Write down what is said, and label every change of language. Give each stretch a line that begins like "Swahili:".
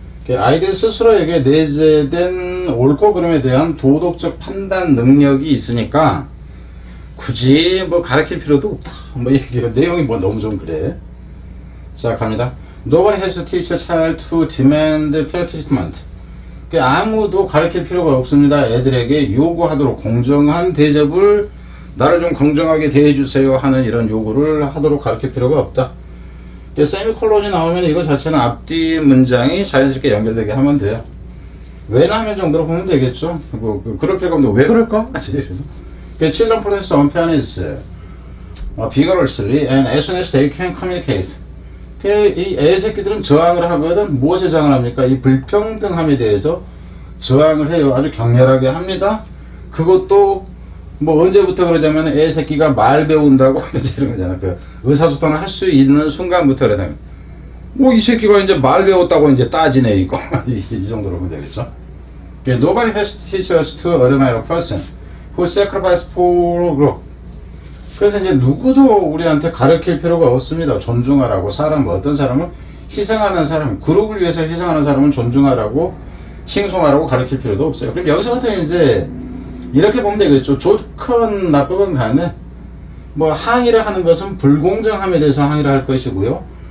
Korean: 아이들 스스로에게 내재된 옳고 그름에 대한 도덕적 판단 능력이 있으니까 굳이 뭐 가르칠 필요도 없다. 뭐 얘기가 내용이 뭐 너무 좀 그래. 자, 갑니다.
English: Nobody has to teach a child to demand fair treatment.
Korean: 아무도 가르칠 필요가 없습니다. 애들에게 요구하도록 공정한 대접을 나를 좀 공정하게 대해주세요 하는 이런 요구를 하도록 가르칠 필요가 없다. 세미콜론이 나오면 이거 자체는 앞뒤 문장이 자연스럽게 연결되게 하면 돼요. 왜나 하면 정도로 보면 되겠죠. 그럴 필요가 없는데 왜 그럴까?
English: 그래서 Children practice unfairness vigorously and as soon as they can communicate.
Korean: 이 애새끼들은 저항을 하거든. 무엇에 저항을 합니까? 이 불평등함에 대해서 저항을 해요. 아주 격렬하게 합니다. 그것도 뭐 언제부터 그러자면 애새끼가 말 배운다고 이런 거잖아. 의사소통을 할 수 있는 순간부터 그러잖아요. 뭐 이 새끼가 이제 말 배웠다고 이제 따지네 이거. 이 정도로 보면 되겠죠.
English: Nobody has to teach us to admire a person who sacrificed for group.
Korean: 그래서 이제 누구도 우리한테 가르칠 필요가 없습니다. 존중하라고. 어떤 사람을 희생하는 사람, 그룹을 위해서 희생하는 사람은 존중하라고, 칭송하라고 가르칠 필요도 없어요. 그럼 여기서부터 이제 이렇게 보면 되겠죠. 좋건 나쁘건 간에 뭐 항의를 하는 것은 불공정함에 대해서 항의를 할 것이고요.